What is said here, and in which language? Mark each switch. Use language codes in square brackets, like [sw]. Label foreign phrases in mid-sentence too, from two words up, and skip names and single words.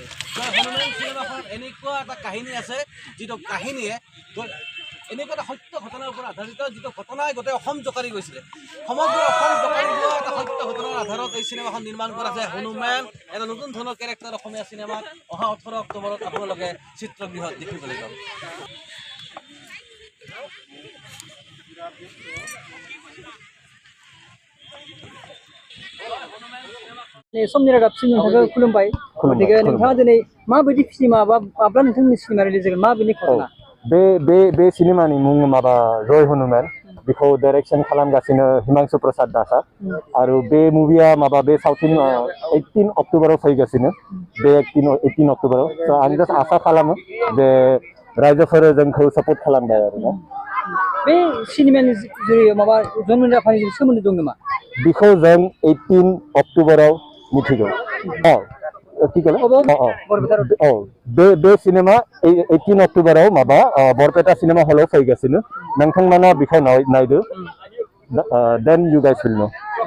[as] জয় হনুমান চিনেমাখনত এনেকুৱা এটা কাহিনী আছে, যিটো কাহিনীয়ে এনেকুৱা এটা সত্য ঘটনাৰ ওপৰত আধাৰিত, যিটো ঘটনাই গোটেই অসম জোকাৰি গৈছিলে। সমগ্ৰ অসম জোকাৰি যোৱা এটা সত্য ঘটনাৰ আধাৰত এই চিনেমাখন নিৰ্মাণ কৰা হৈছে। হনুমান এটা নতুন ধৰণৰ কেৰেক্টাৰ অসমীয়া চিনেমাত অহা 18 অক্টোবৰত আপোনালোকে চিত্ৰগৃহত দেখিবলৈ পাব। [brx] समनि रादाबसिम नोंथांखौ खुलुमबाय। गतिके नोंथाङा दिनै माबायदि सिनेमा बा माब्ला नोंथांनि सिनेमा रिलिज जागोन, माबायदि घटना? बे सिनेमानि मुं माबा जय हनुमान बेखौ डाइरेक्शन खालामगासिनो हिमांशु प्रसाद दासआ आरो बे मुभिया माबा बे सावथुन 18 अक्ट'बराव फैगासिनो बे 18 अक्ट'बराव स' आं जास्ट आसा खालामो जे रायजोफोरा जोंखौ सापर्ट खालामबाय आरोना बे सिनेमानि जेरै माबा जन्मनि राभानि सोमोन्दो दं नामा बेखौ जों 18 अक्ट'बराव मिथिगौ [as] কি ক'লে [brx] बे सिनेमा 18 अक्ट'बराव माबा बरपेटा सिनेमा हलाव फैगासिनो नोंथांमोना बेखौ नायदो [en] then you guys will know